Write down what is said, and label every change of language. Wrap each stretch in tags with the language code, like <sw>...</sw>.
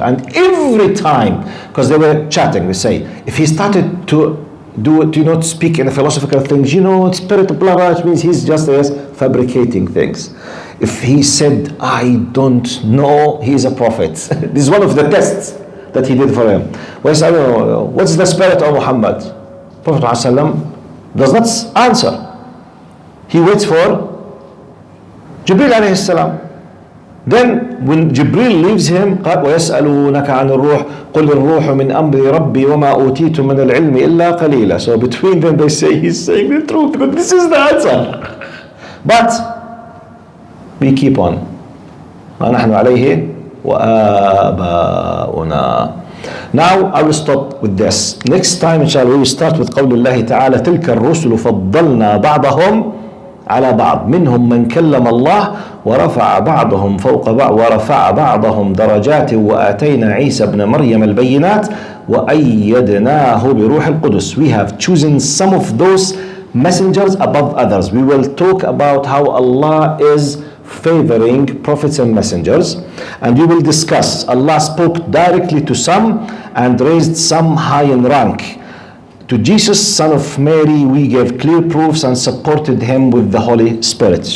<en>And every time, because they were chatting, they say, if he started to to speak in philosophical things, spirit, blah, blah, it means he's just fabricating things. if he said, I don't know, he is a prophet. This is one of the tests that he did for him. What's the spirit of Muhammad? Prophet ﷺ does not answer. He waits for Jibril alayhi salam. Then when Jibril leaves him,</en> <ar>قال ويسألونك عن الروح قل الروح من أمر ربي وما أوتيتم من العلم إلا قليلا.</ar> <en>So between them they say he's saying the truth because this is the answer. But we keep on.</en> <ar>ونحن عليه وآباؤنا.</ar> <en>Now I will stop with this. Next time inshallah we will start with</en> <ar>قول الله تعالى تلك الرسل فضلنا بعضهم على بعض منهم من كلم الله ورفع بعضهم فوق بعض ورفع بعضهم درجات وآتينا عيسى ابن مريم البينات وأيدناه بروح القدس.</ar> <en>We have chosen some of those messengers above others. We will talk about how Allah is favoring prophets and messengers, and we will discuss Allah spoke directly to some and raised some high in rank. To Jesus, son of Mary, we gave clear proofs and supported him with the Holy Spirit.</en>